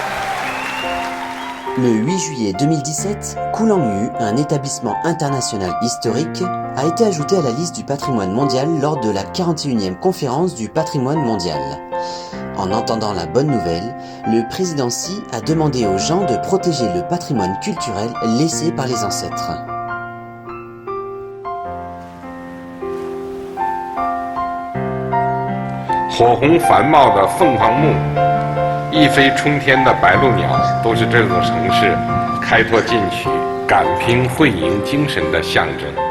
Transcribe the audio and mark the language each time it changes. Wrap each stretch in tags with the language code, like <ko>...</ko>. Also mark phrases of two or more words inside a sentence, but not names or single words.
<fr>Le 8 juillet 2017, Kulangyu, un établissement international historique, a été ajouté à la liste du patrimoine mondial lors de la 41e conférence du patrimoine mondial. En entendant la bonne nouvelle, le président Xi a demandé aux gens de protéger le patrimoine culturel laissé par les ancêtres.</fr> <zh>火红繁茂的凤凰木，一飞冲天的白鹭鸟，都是这座城市开拓进取、敢拼会赢精神的象征。</zh>